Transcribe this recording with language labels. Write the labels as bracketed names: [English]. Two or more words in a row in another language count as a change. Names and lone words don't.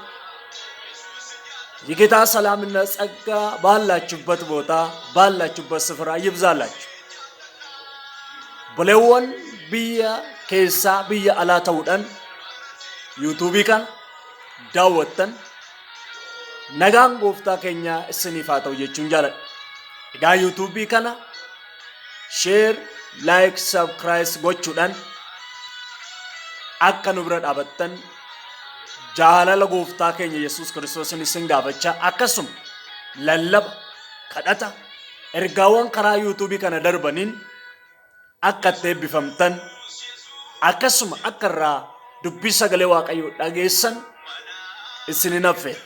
[Amharic] የጌታ ሰላምና ጸጋ ባላችሁበት ቦታ ባላችሁበት ስፍራ ይብዛላችሁ። [Oromo] Baallee biyya keessaa biyya alaa turtan yuutuubii kana daawwattan nagaan gooftaa keenya isiniif haa ta'u jechuun jaalladha. Egaa yuutuubii kana [English] sheer, laayik, sabskiraayib [Oromo] gochuudhaan akka nu bira dhaabattan jaalala gooftaa keenya Yesuus Kiristoosin isin gaafachaa akkasuma lallaba kadhata ergaawwan karaa yuutuubii kana darbaniin akka itti eebbifamtan akkasuma akka irraa dubbii sagalee Waaqayyoo dhageessan isinin affeera.